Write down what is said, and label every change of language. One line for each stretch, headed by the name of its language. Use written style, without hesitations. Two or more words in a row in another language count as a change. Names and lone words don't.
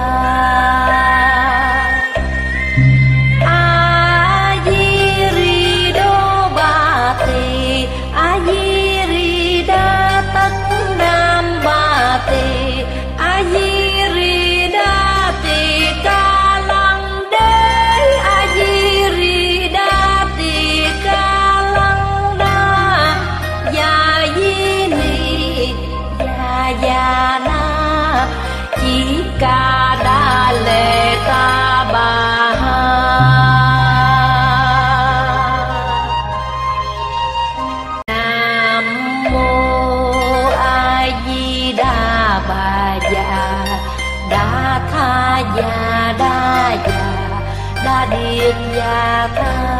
Sanskrit: A di ri đô ba tỳ, a di ri đa tất nam ba tỳ, a di ri đa tỳ ca lăng đế, a di ri đa tỳ ca lăng đa, ya di ni ya na, chỉ ca đa lệ ta bà ha. Nam mô A Di Đà Bà Dạ Đa Tha Dạ Đa Dạ Đa Điệp Dạ Tha.